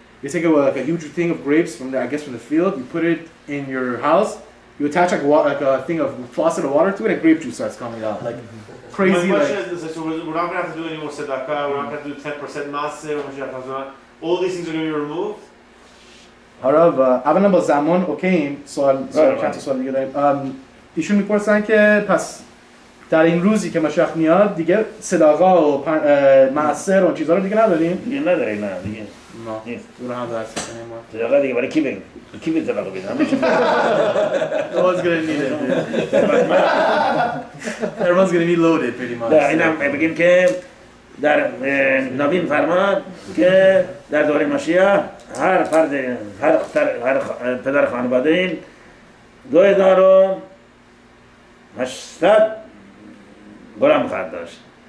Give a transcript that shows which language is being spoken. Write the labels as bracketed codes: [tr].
[en] You take like a huge thing of grapes from the field, you put it in your house, you attach like a thing of faucet of water to it, and grape juice starts coming out. Like, crazy. My question is, so we're not going to have to do any more tzedakah, we're not going to do 10% maaseh, all these things are going to be removed? [fa] Harav, اولا با زمان اوکییم. سوال چند تا سوال دیگه داریم. ایشون میپرسن که پس در این روزی که مشیخ میاد دیگه صداقا و معصر و اون چیزا رو دیگه نداریم؟ دیگه نداریم نه دیگه. نیست. دور هم درس کنیم. صداقا دیگه برای کی بگیم؟ کی به صداقا بگیم؟ [en] Everyone's gonna need it. Everyone's gonna be loaded pretty much. [fa] اینم بگیم که در نبی فرمان که در دوره مشیخ هر فرد هر پدر خانواده این 2800 غلام خواهد داشت.